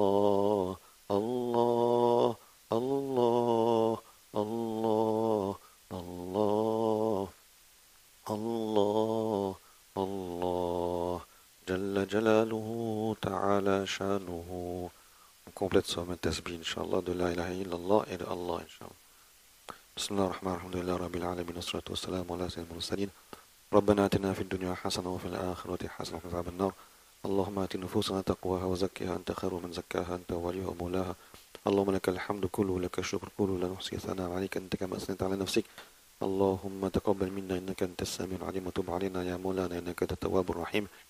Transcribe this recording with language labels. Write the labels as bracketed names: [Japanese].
[Arabic] الله الله الله الله الله الله الله الله جل جلاله تعالى شانه. [French] On complète ça avec tasbih, Inch'Allah, de [Arabic] la ilaha illallah [French] et de Allah, Inch'Allah. [Arabic] Bismillah ar-Rahman ar-Rahim, alhamdulillah, rabbil alamin, wassalatu wassalamu ala sayyidil mursalin. ربنا آتنا في الدنيا حسنة وفي الآخرة حسنة وقنا عذاب النار. اللهم آت نفوسنا تقواها وزكها أنت خير من زكاها أنت وليها ومولاها. اللهم لك الحمد كله لك الشكر كله لا نحصي ثناء عليك أنت كما أثنيت على نفسك. اللهم تقبل منا إنك أنت السميع العليم وتب علينا يا مولانا إنك أنت التواب الرحيم.